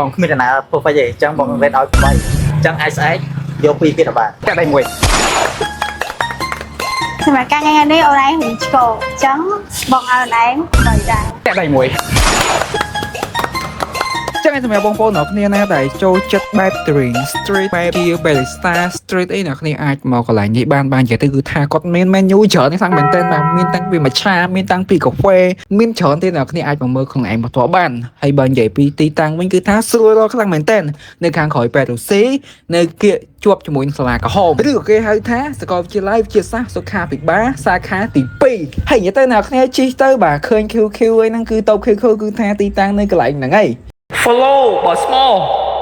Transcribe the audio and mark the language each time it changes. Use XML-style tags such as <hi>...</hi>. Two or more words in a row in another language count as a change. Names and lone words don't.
<km>គ្មានដំណើរ perfect ទេអញ្ចឹងបងវេតឲ្យ8អញ្ចឹងអាចស្អែកយក2ទៀតបាន តែដៃមួយ សម្រាប់ការងារនេះអូនឯងរៀនឆ្កោអញ្ចឹងបងឲ្យអូនឯង3ដែរ តែដៃមួយចឹងឯងសម្រាប់បងប្អូនអ្នកគ្នាណាដែលចូលចិត្តបែប</km> <en>drink street</en> <km>បែបជា</km> <en>barista street</en> <km>អីអ្នកគ្នាអាចមកកន្លែងនេះបាននិយាយទៅគឺ ថាគាត់មាន menu ច្រើនខ្លាំងមែនទែនបាទមានតាំងពីម្ឆាមានតាំងពីកាហ្វេមានច្រើនទេអ្នកគ្នាអាចមកមើលខ្លួនឯងផ្ទាល់បានហើយបើនិយាយពីទីតាំងវិញគឺថាស្រួលរកខ្លាំងមែនទែននៅខាងក្រោយប៉ែតរូស៊ីនៅគៀកជាប់ជាមួយនឹងសាលាក្រហមឬក៏គេហៅថាសាកលវិទ្យាល័យវិទ្យាសាស្ត្រសុខាភិបាលសាខាទី2ហើយនិយាយទៅអ្នកគ្នាជិះទៅបាទឃើញ QQ អីហ្នឹងគឺតូប QQ គឺថាទីតាំងនៅកន្លែងហ្នឹងឯង follow បើ small</km>